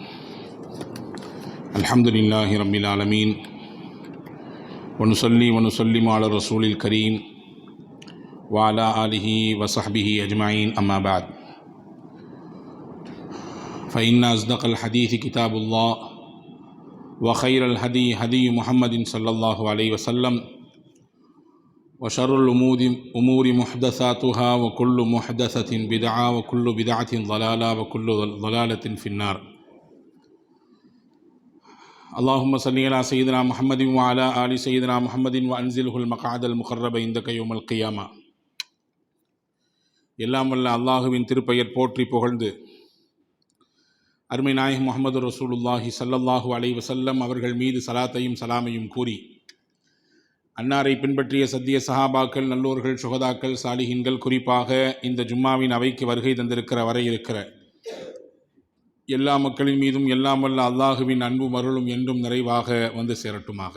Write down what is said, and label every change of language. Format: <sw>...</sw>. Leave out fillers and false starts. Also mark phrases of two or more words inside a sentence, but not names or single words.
<ar>الحمد لله رب العالمين ونصلي ونسلم على الرسول الكريم وعلى آله وصحبه أجمعين، أما بعد، فإن أصدق الحديث كتاب الله وخير الهدي هدي محمد صلى الله عليه وسلم وشر الأمور محدثاتها وكل محدثة بدعة وكل بدعة ضلالة وكل ضلالة في النار. اللهم صل على سيدنا محمد وعلى آل سيدنا محمد وأنزله المقعد المقرب عندك يوم القيامة.</ar> <ta>எல்லாம் வல்ல அல்லாஹுவின் திருப்பெயர் போற்றி புகழ்ந்து அருமை நாயகம் முஹம்மது ரசூலுல்லாஹி</ta> <ar>صلى الله عليه وسلم</ar> <ta>அவர்கள் மீது சலாத்தையும் சலாமையும் கூறி, அன்னாரை பின்பற்றிய சத்திய சஹாபாக்கள், நல்லோர்கள், சுஹதாக்கள், சாலிஹீன்கள், குறிப்பாக இந்த ஜும்மாவின் அவைக்கு வருகை தந்திருக்கிற வரை இருக்கிற எல்லா மக்களின் மீதும் எல்லாம் வல்ல அல்லாஹுவின் அன்பும் அருளும் என்றும் நிறைவாக வந்து சேரட்டுமாக.</ta>